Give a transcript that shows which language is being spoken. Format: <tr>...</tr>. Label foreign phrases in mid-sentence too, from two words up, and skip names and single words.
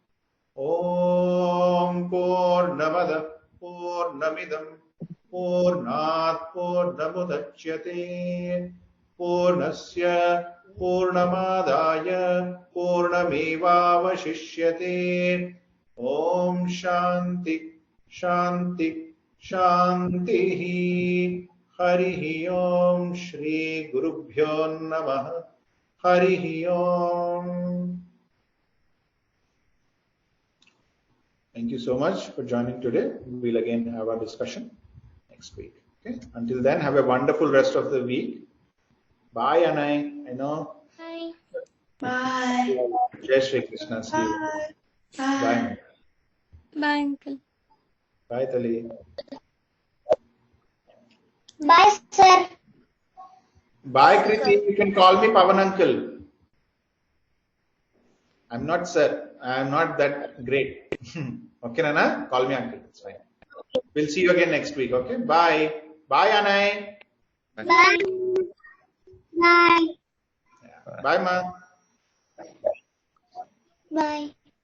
<sa>Om Purnamada Purnamidam Purnat Purnamudachyate Purnasya Purnamadaya Purnamevavashishyate. Om Shanti Shanti Shanti. Harihi Om Shri Gurubhyo Namaha. Harihi Om.</sa> <en>Thank you so much for joining today. We'll again have our discussion next week. Okay. Until then, have a wonderful rest of the week. Bye, Anai. I know. Bye. Bye.</en> <hi>Jai Shri Krishna.</hi> <en>See you. Bye. Bye, uncle. Bye, Tali. Bye, sir. Bye, Kriti. You can call me Pavan Uncle. I'm not sir. I'm not that great. Okay, Nana? Call me Uncle. It's fine. We'll see you again next week. Okay? Bye. Bye, Anai. Bye. Bye. Yeah. Bye, Ma. Bye.</en>